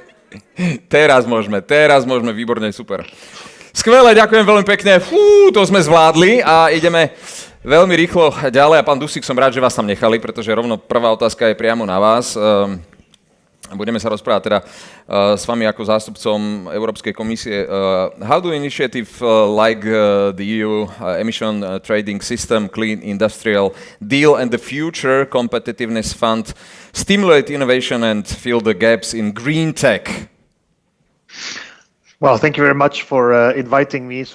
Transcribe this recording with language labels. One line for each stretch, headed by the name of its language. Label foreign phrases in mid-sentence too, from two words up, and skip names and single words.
Slovak: Teraz môžeme, výborne, super. Skvelé, ďakujem veľmi pekne. To sme zvládli a ideme veľmi rýchlo ďalej. A pán Dusík, som rád, že vás tam nechali, pretože rovno prvá otázka je priamo na vás. Budeme sa rozprávať teda s vami ako zástupcom Európskej komisie.
English: How do initiative like the EU emission trading system, clean industrial deal and the future competitiveness fund stimulate innovation and fill the gaps in green tech? Well, thank you very much for inviting me.